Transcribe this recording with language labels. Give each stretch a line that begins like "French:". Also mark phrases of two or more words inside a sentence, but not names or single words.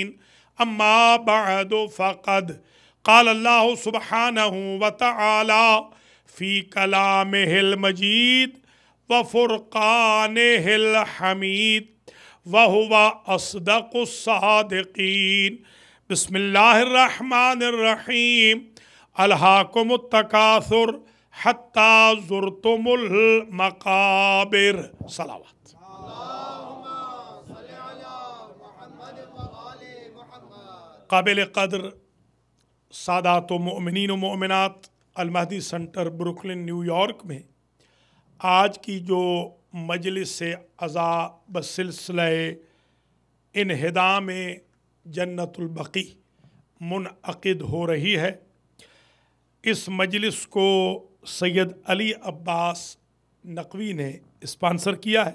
Arabic: أما بعد فقد قال الله سبحانه وتعالى في كلامه المجيد وفرقانه الحميد وهو أصدق الصادقين. بسم الله الرحمن الرحيم، ألهاكم التكاثر حتى زرتم المقابر.
Urdu: सलावत। قابل قدر سادات و مومنین و مومنات، المہدی سینٹر بروکلین نیویارک میں آج کی جو مجلس عزا بسلسلہ انہدام جنت البقیع منعقد ہو رہی ہے، اس مجلس کو سید علی عباس نقوی نے اسپانسر کیا ہے.